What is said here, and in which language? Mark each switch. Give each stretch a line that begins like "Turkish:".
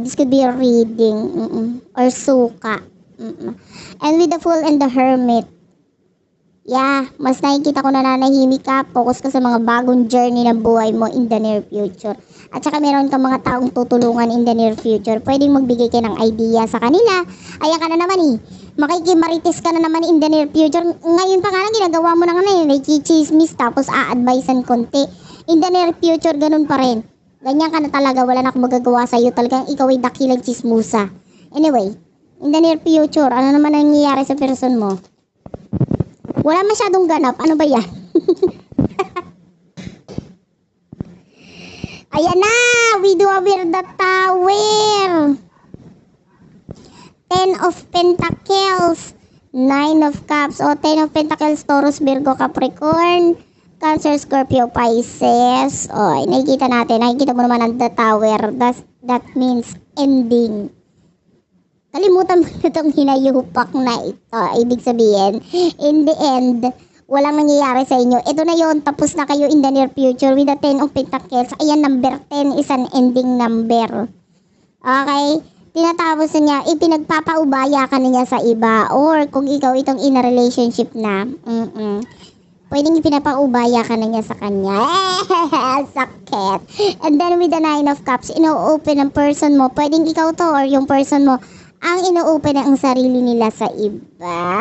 English: This could be a reading.
Filipino: Or suka.
English: And with the Fool and the Hermit, yeah,
Filipino: mas nakikita ko na nanahimik ka, focus ka sa mga bagong journey ng buhay mo
English: in the near future.
Filipino: At saka meron kang mga taong tutulungan
English: in the near future.
Filipino: Pwedeng magbigay ka ng idea sa kanila. Ayan ka na naman eh. Makikimarites ka na naman
English: in the near future.
Filipino: Ngayon pa nga lang ginagawa mo na nga na nakikichismis tapos a-advisean konti.
English: In the near future,
Filipino: ganun pa rin. Ganyan ka na talaga. Wala na akong magagawa sa'yo. Talagang ikaw ay dakilang chismusa. Anyway,
English: in the near future,
Filipino: ano naman ang nangyayari sa person mo? Wala masyadong ganap. Ano ba yan? Ayan na!
English: We do have here the Tower. 10 of Pentacles. 9 of Cups. O, 10 of Pentacles, Taurus, Virgo, Capricorn, Cancer, Scorpio, Pisces.
Filipino: O, nakikita natin. Nakikita mo naman ang the Tower.
English: That means ending.
Filipino: Kalimutan mo na itong hinayupak na ito. Ibig sabihin,
English: in the end,
Filipino: walang nangyayari sa inyo. Ito na yon, tapos na kayo
English: in the near future with the 10 of Pentacles. Ayan, number 10 is an ending number. Okay?
Filipino: Tinatapos na niya, ipinagpapaubaya ka na niya sa iba. Or kung ikaw itong
English: in a relationship
Filipino: na, pwedeng ipinapaubaya ka na niya sa kanya. Sakit.
English: And then with the 9 of Cups,
Filipino: ino-open ang person mo. Pwedeng ikaw to or yung person mo ang ino-open ang sarili nila sa iba.